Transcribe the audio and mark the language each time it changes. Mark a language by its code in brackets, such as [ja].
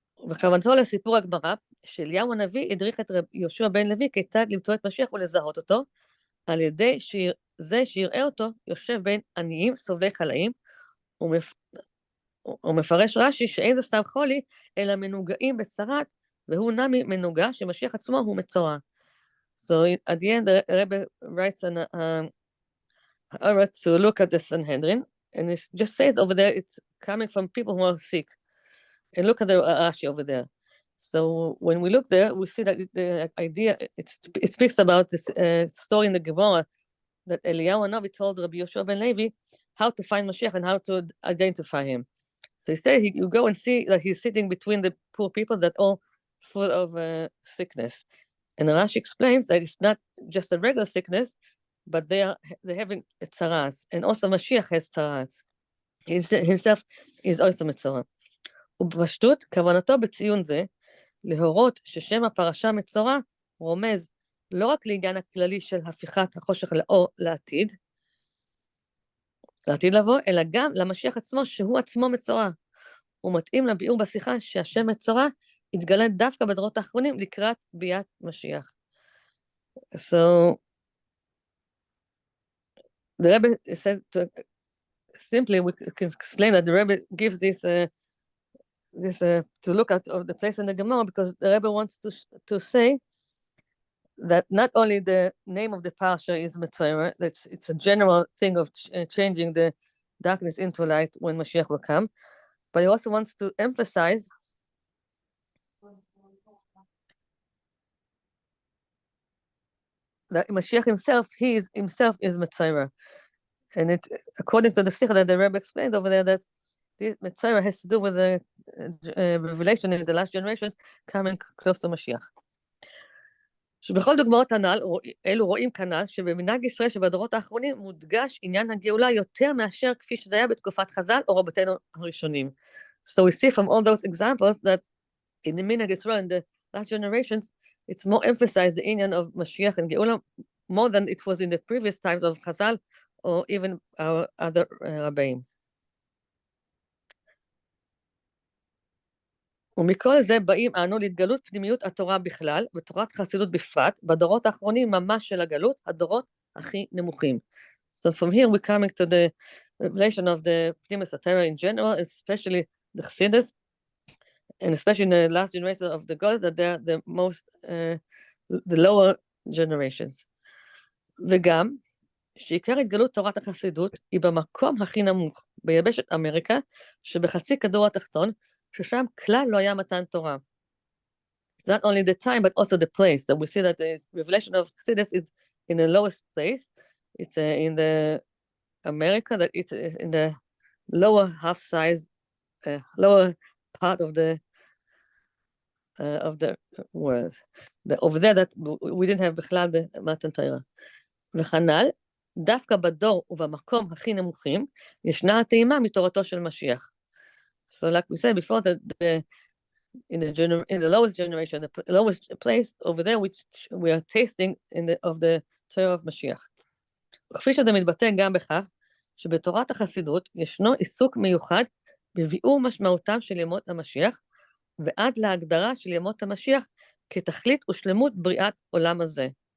[he] וכוונתו לסיפור הגמרא, שאליהו הנביא הדריך את יהושע בן לוי כיצד למצוא את משיח ולזהות אותו, על ידי זה שיראה אותו יושב בין עניים סובלי חלאים, ומפרש רש"י שאין זה סתם חולי, אלא מנוגעים בצרת, והוא נמי מנוגע שמשיח עצמו הוא מצורע. [en] So at the end, the Rebbe writes an to look at the Sanhedrin, and it just says over there, it's coming from people who are sick. And look at the Rashi over there. So when we look there, we see that the idea, it speaks about this story in the Gemara, that Eliyahu Hanavi told Rabbi Yoshua ben Levi how to find Mashiach and how to identify him. So he said, you go and see that he's sitting between the poor people that all full of sickness. And Rashi explains that it's not just a regular sickness, but they're having tzaras. And also Mashiach has tzaras. He himself is also מצורע. [he] ובפשטות, כוונתו בציון זה, להורות ששם הפרשה מצורע רומז לא רק לעניין הכללי של הפיכת החושך לאור לעתיד לבוא, אלא גם למשיח עצמו, שהוא עצמו מצורע. הוא מתאים לביאור בשיחה שהשם מצורע התגלה דווקא בדורות האחרונים לקראת ביאת משיח. [en] So, the Rebbe said, simply we can explain that the Rebbe gives this to look at of the place in the Gemara, because the Rebbe wants to say that not only the name of the parsha is Mitzvah, it's a general thing of changing the darkness into light when Mashiach will come, but he also wants to emphasize that Mashiach himself, himself is Mitzvah. And it, according to the Sikha that the Rebbe explained over there, that the Mitzvah has to do with the revelation in the last generations coming close to Mashiach. [he] שבכל דוגמאות הנ"ל, אלו רואים כנ"ל, שבמנהג ישראל שבדורות האחרונים מודגש עניין הגאולה יותר מאשר כפי שזה היה בתקופת חז"ל או רבותינו הראשונים. [en] So we see from all those examples that in the minhag Israel in the last generations, it's more emphasized the inyan of Mashiach and Geulah more than it was in the previous times of Chazal or even our other רבאים. [he] ומכל זה באים אנו להתגלות פנימיות התורה בכלל ותורת חסידות בפרט, בדורות האחרונים ממש של הגלות, הדורות הכי נמוכים. [en] So from here we're coming to the revelation of the Pnimis Torah in general, especially the Chassidus, and especially in the last generation of the gods, that they're the most, the lower generations. וגם, שעיקר התגלות תורת החסידות היא במקום הכי נמוך, ביבשת אמריקה, שבחצי כדור התחתון, ששם כלל לא היה מתן תורה. It's not only the time, but also the place. So we see that the revelation of Chassidus is in the lowest place. It's in the America, that it's in the lower half size lower part of the word. Over there that we didn't have [he] בכלל במתן תורה. וכנ"ל, דווקא בדור ובמקום הכי נמוכים, ישנה הטעימה מתורתו של משיח. [en] So like we said before, in the lowest generation, the lowest place, over there we are tasting of the Torah of משיח. [he] כפי שזה מתבטא גם בכך, שבתורת החסידות ישנו עיסוק מיוחד בביאור משמעותם של ימות המשיח, ועד להגדרה של ימות המשיח כתכלית ושלמות בריאת עולם הזה.